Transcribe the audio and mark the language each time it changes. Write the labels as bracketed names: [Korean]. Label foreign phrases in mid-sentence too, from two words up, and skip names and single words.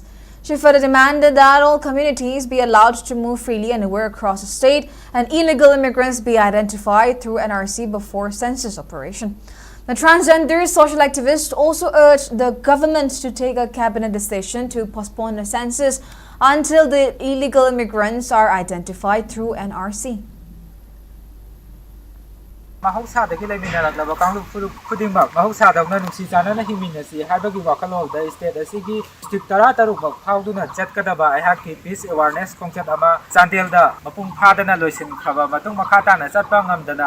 [English] She further demanded that all communities be allowed to move freely anywhere across the state and illegal immigrants be identified through NRC before census operation. The transgender social activist also urged the government to take a cabinet decision to postpone the census until the illegal immigrants are identified through NRC. [Manipuri] Mahausadagi leminaraklaba kanglu khudingmak mahausadagna nungsi chanana himinasi haibagi wakalolda state asigi district 13 phauduna chatkadaba aihaki [English] peace awareness [Manipuri] kongchat ama chandelda mapung phadana loisin khaba matung makhatana chatpa ngamdana